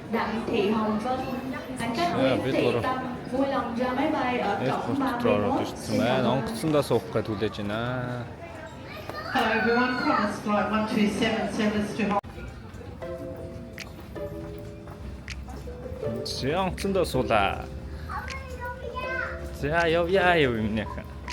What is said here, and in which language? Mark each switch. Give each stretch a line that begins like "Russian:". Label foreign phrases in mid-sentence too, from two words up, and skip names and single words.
Vietnamese: Hành khách Nguyễn Thị Tâm vui lòng ra máy bay ở cổng 31.
Mongolian: Маань онгоцсондоо суух гэж хүлээж байна.
English: Hello everyone, Qantas flight 127 service to Hong Kong.
Mongolian: Чи онгоцсондоо суулаа. За явъя юу юм нэхэ.